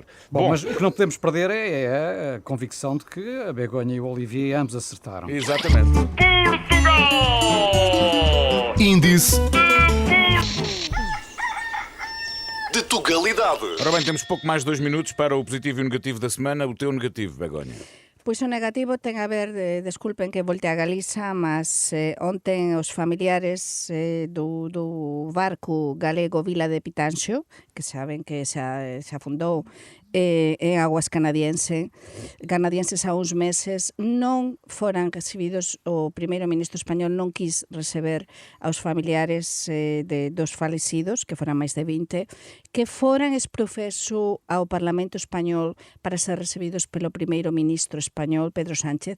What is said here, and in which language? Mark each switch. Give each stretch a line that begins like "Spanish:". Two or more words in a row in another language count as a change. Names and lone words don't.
Portuguese: Bom, mas o que não podemos perder é a convicção de que a Begonha e o Olivier ambos acertaram. Exatamente. Índice de Tugalidade. Ora bem, temos pouco mais de 2 minutos para o positivo e o negativo da semana. O teu negativo, Begonha.
Galician: Pois o negativo ten a ver, desculpen que volte a Galiza, mas ontem os familiares do barco galego Vila de Pitanxo, que saben que se afundou en aguas canadienses há uns meses, non foran recibidos, o primeiro ministro español non quis receber aos familiares dos falecidos, que foran máis de 20, que foran exprofeso ao Parlamento español para ser recibidos pelo primeiro ministro español, Pedro Sánchez.